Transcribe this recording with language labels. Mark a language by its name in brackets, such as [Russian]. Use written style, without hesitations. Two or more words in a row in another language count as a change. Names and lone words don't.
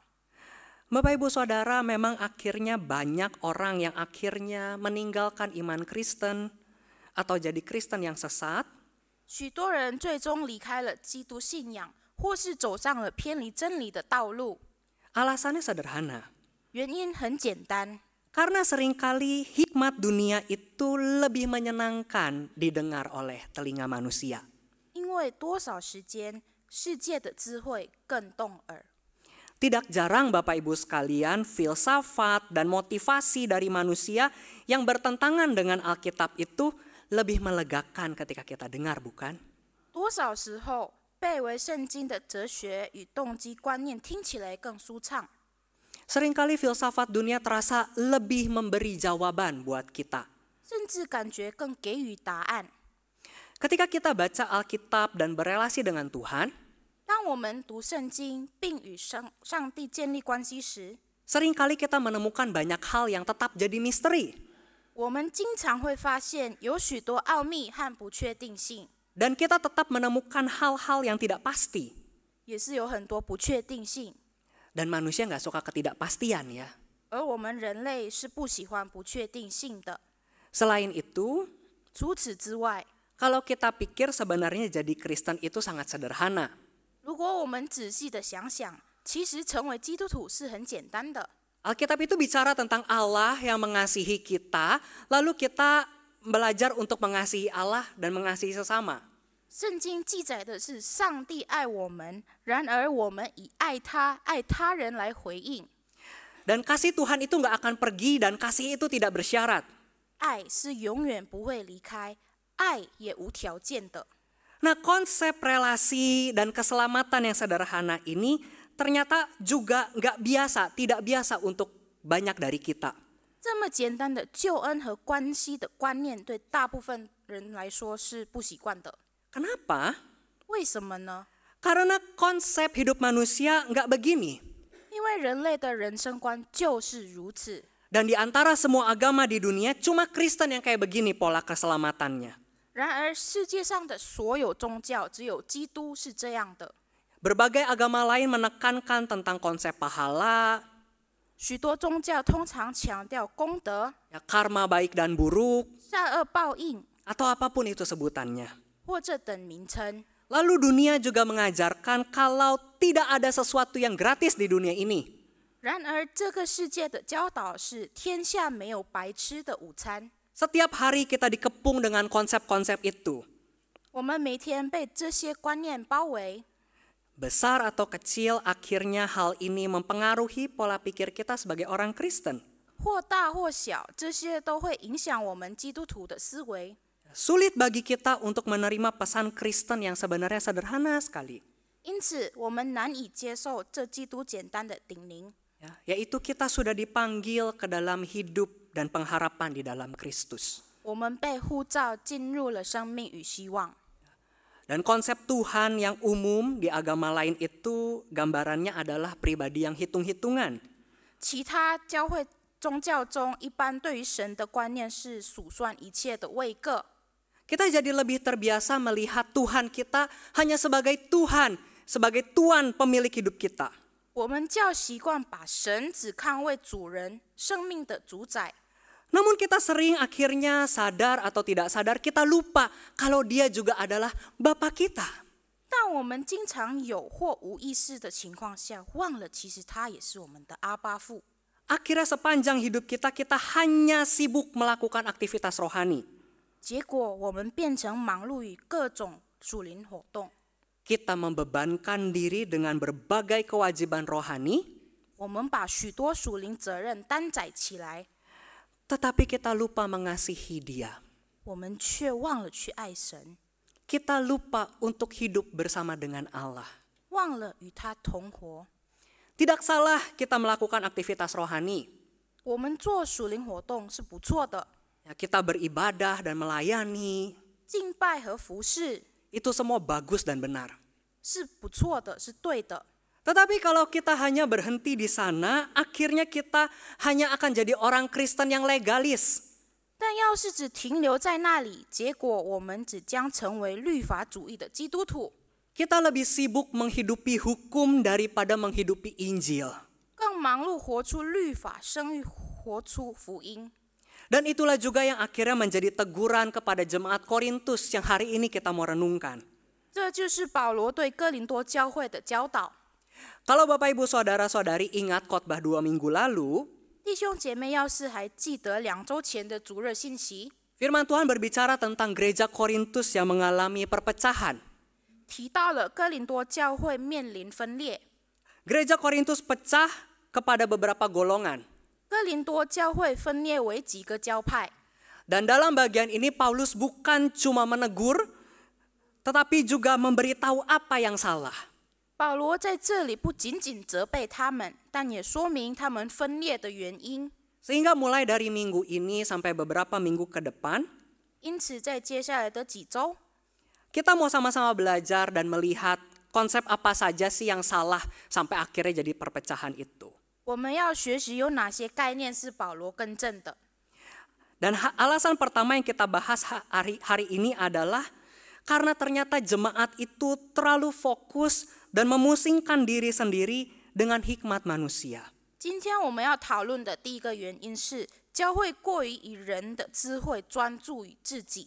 [Indonesian] Bapak Ibu Saudara, memang akhirnya banyak orang yang akhirnya meninggalkan iman Kristen atau jadi Kristen yang sesat. [Chinese] 许多人最终离开了基督信仰，或是走上了偏离真理的道路。 [Indonesian] Alasannya sederhana. [Chinese] 原因很简单， [Indonesian] Karena seringkali hikmat dunia itu lebih menyenangkan didengar oleh telinga manusia. [Chinese] 因为多少时间，世界的智慧更动耳。 [Indonesian] Tidak jarang Bapak Ibu sekalian, filsafat dan motivasi dari manusia yang bertentangan dengan Alkitab itu lebih melegakan ketika kita dengar, bukan? [Chinese] 多少时候，背为圣经的哲学与动机观念听起来更舒畅。 [Indonesian] Seringkali filsafat dunia terasa lebih memberi jawaban buat kita. [Chinese] 甚至感觉更给予答案。 [Indonesian] Ketika kita baca Alkitab dan berelasi dengan Tuhan, [Chinese] 当我们读圣经并与上帝建立关系时， [Indonesian] seringkali kita menemukan banyak hal yang tetap jadi misteri. [Chinese] 我们经常会发现有许多奥秘和不确定性， [Indonesian] Dan kita tetap menemukan hal-hal yang tidak pasti. [Chinese] 也是有很多不确定性。 [Indonesian] Dan manusia nggak suka ketidakpastian ya. [Chinese] 而我们人类是不喜欢不确定性的。 [Indonesian] Selain itu, [Chinese] 除此之外， [Indonesian] kalau kita pikir sebenarnya jadi Kristen itu sangat sederhana. [Chinese] 如果我们仔细的想想，其实成为基督徒是很简单的。 [Indonesian] Alkitab itu bicara tentang Allah yang mengasihi kita, lalu kita belajar untuk mengasihi Allah dan mengasihi sesama. [Chinese] 圣经记载的是上帝爱我们，然而我们以爱他、爱他人来回应。 [Indonesian] Dan kasih Tuhan itu nggak akan pergi dan kasih itu tidak bersyarat. [Chinese] 爱是永远不会离开，爱也无条件的。 [Indonesian] Nah, konsep relasi dan keselamatan yang sederhana ini ternyata juga nggak biasa, tidak biasa untuk banyak dari kita. [Chinese] 这么简单的救恩和关系的观念，对大部分人来说是不习惯的。 [Indonesian] Kenapa? [Chinese] 为什么呢？ [Indonesian] Karena konsep hidup manusia nggak begini. [Chinese] 因为人类的人生观就是如此。 [Indonesian] Dan di antara semua agama di dunia, cuma Kristen yang kayak begini pola keselamatannya. [Chinese] 然而世界上的所有宗教，只有基督是这样的。 [Indonesian] Berbagai agama lain menekankan tentang konsep pahala, [Chinese] 许多宗教通常强调功德、 [Indonesian] ya, karma baik dan buruk, [Chinese] 善恶报应， [Indonesian] atau apapun itu sebutannya. [Chinese] 或这等名称。 [Indonesian] Lalu dunia juga mengajarkan kalau tidak ada sesuatu yang gratis di dunia ini. [Chinese] 然而这个世界的教导是天下没有白吃的午餐。 [Indonesian] Setiap hari kita dikepung dengan konsep-konsep itu. [Chinese] 我们每天被这些观念包围， [Indonesian] Besar atau kecil, akhirnya hal ini mempengaruhi pola pikir kita sebagai orang Kristen. [Chinese] 或大或小，这些都会影响我们基督徒的思维。 [Indonesian] Sulit bagi kita untuk menerima pesan Kristen yang sebenarnya sederhana sekali. [Chinese] 因此，我们难以接受这基督简单的叮咛， [Indonesian] Ya, yaitu kita sudah dipanggil ke dalam hidup dan pengharapan di dalam Kristus. [Chinese] 我们被呼召进入了生命与希望。 [Indonesian] Dan konsep Tuhan yang umum di agama lain itu gambarannya adalah pribadi yang hitung-hitungan. [Chinese] 其他教会宗教中，一般对于神的观念是数算一切的位格。 [Indonesian] Kita jadi lebih terbiasa melihat Tuhan kita hanya sebagai Tuhan, sebagai Tuhan pemilik hidup kita. [Chinese] 我们较习惯把神只看为主人，生命的主宰。 [Indonesian] Namun kita sering akhirnya sadar atau tidak sadar kita lupa kalau dia juga adalah Bapa kita. [Chinese] 但我们经常有或无意识的情况下，忘了其实他也是我们的阿爸父。 [Indonesian] Akhirnya sepanjang hidup kita hanya sibuk melakukan aktivitas rohani. [Chinese] 结果我们变成忙碌于各种属灵活动， [Indonesian] Kita membebankan diri dengan berbagai kewajiban rohani, [Chinese] 我们把许多属灵责任担载起来， [Indonesian] tetapi kita lupa mengasihi Dia. [Chinese] 我们却忘了去爱神， [Indonesian] Kita lupa untuk hidup bersama dengan Allah. [Chinese] 忘了与他同活。 [Indonesian] Tidak salah kita melakukan aktivitas rohani. [Chinese] 我们做属灵活动是不错的， [Indonesian] Ya, kita beribadah dan melayani, [Chinese] 敬拜和服侍 [Indonesian] itu semua bagus dan benar. [Chinese] 是不错的，是对的。 [Indonesian] Tetapi kalau kita hanya berhenti di sana, akhirnya kita hanya akan jadi orang Kristen yang legalis. [Chinese] 但要是只停留在那里，结果我们只将成为律法主义的基督徒， [Indonesian] Kita lebih sibuk menghidupi hukum daripada menghidupi Injil. [Chinese] 更忙碌活出律法，胜于活出福音。 [Indonesian] Dan itulah juga yang akhirnya menjadi teguran kepada jemaat Korintus yang hari ini kita mau renungkan. [Chinese] 这就是保罗对哥林多教会的教导。 [Indonesian] Kalau Bapak Ibu Saudara-saudari ingat khotbah 2 minggu lalu, [Chinese] 弟兄姐妹，要是还记得2周前的主日信息， [Indonesian] firman Tuhan berbicara tentang gereja Korintus yang mengalami perpecahan. [Chinese] 提到了哥林多教会面临分裂。 [Indonesian] Gereja Korintus pecah kepada beberapa golongan. [Chinese] 哥林多教会分裂为几个教派， [Indonesian] Dan dalam bagian ini Paulus bukan cuma menegur, tetapi juga memberitahu apa yang salah. [Chinese] 保罗在这里不仅仅责备他们，但也说明他们分裂的原因。 [Indonesian] Sehingga mulai dari minggu ini sampai beberapa minggu ke depan, [Chinese] 因此，在接下来的几周， [Indonesian] kita mau sama-sama belajar dan melihat konsep apa saja sih yang salah sampai akhirnya jadi perpecahan itu. [Chinese] 我们要学习有哪些概念是保罗更正的。 [Indonesian] Dan alasan pertama yang kita bahas hari ini adalah karena ternyata jemaat itu terlalu fokus dan memusingkan diri sendiri dengan hikmat manusia. [Chinese] 今天我们要讨论的第一个原因是，教会过于以人的智慧专注于自己，